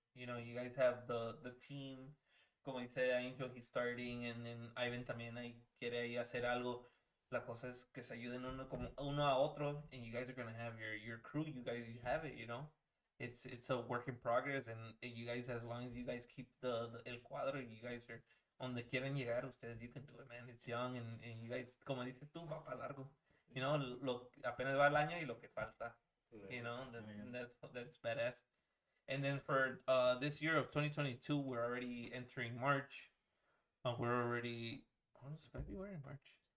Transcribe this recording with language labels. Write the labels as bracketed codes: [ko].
[en] You know, you guys have the team. [es] Como dice Angel, [en] he's starting, and then [es] Ivan también ahí quiere ahí hacer algo. La cosa es que se ayuden uno a otro, [en] and you guys are gonna have your crew. You guys have it, you know. It's a work in progress, and you guys, as long as you guys keep the [es] el cuadro, [en] you guys are [es] donde quieren llegar ustedes, [en] you can do it, man. It's young, and you guys, [es] como dices tú, va para largo. [en] You know, [es] apenas va el año y lo que falta. [en] You know, that's badass. And then for this year of 2022, we're already entering March. We're already, what is February, March?